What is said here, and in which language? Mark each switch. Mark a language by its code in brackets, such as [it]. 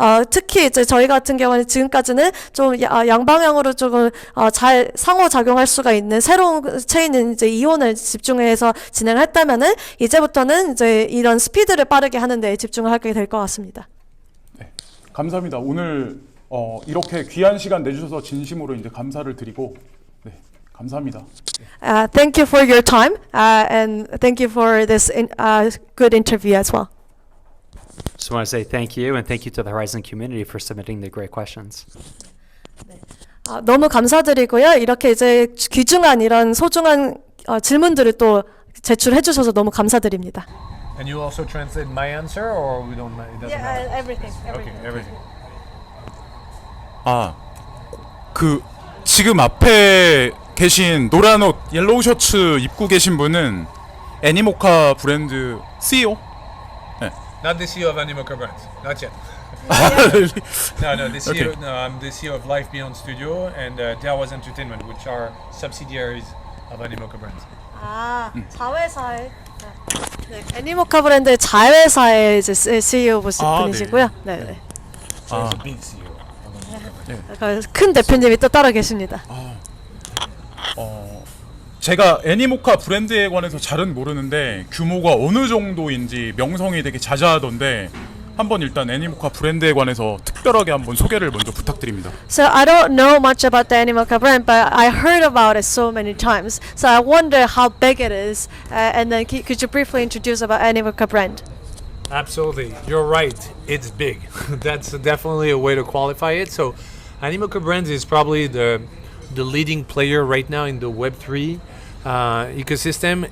[ko] 특히 저희 같은 경우는 지금까지는 좀 양방향으로 조금 잘 상호작용할 수가 있는 새로운 체인은 이온을 집중해서 진행했다면은 이제부터는 이런 스피드를 빠르게 하는 데 집중을 하게 될 것 같습니다. 네, 감사합니다. 오늘 이렇게 귀한 시간 내주셔서 진심으로 감사를 드리고, 네, 감사합니다. [en] Thank you for your time and thank you for this good interview as well. Just want to say thank you and thank you to the Horizen community for submitting the great questions. [ko] 너무 감사드리고요. 이렇게 귀중한 이런 소중한 질문들을 또 제출해 주셔서 너무 감사드립니다. [en] And you also translate my answer, or we don't? It doesn't matter. everything. Okay, everything. [ko] 지금 앞에 계신 노란 옷, 옐로우 셔츠 입고 계신 분은 애니모카 브랜드 CEO? 네. [en] Not the CEO of Animoca Brands, not yet. No, the CEO. Okay. No, I'm the CEO of Life Beyond Studio and Dawas Entertainment, which are subsidiaries of Animoca Brands. [ko] 자회사의 애니모카 브랜드의 자회사의 CEO 분이시고요. 네. [en] So he's a big CEO. [ko] 큰 대표님이 또 따로 계십니다. 제가 애니모카 브랜드에 관해서 잘은 모르는데 규모가 어느 정도인지 명성이 되게 자자하던데 한번 일단 애니모카 브랜드에 관해서 특별하게 한번 소개를 먼저 부탁드립니다. [en] So I don't know much about the Animoca brand, but I heard about it so many times. So I wonder how big it is, and then could you briefly introduce about Animoca brand? Absolutely, you're right. It's big. That's definitely a way to qualify it. So, Animoca Brands is probably the leading player right now in the Web3 ecosystem.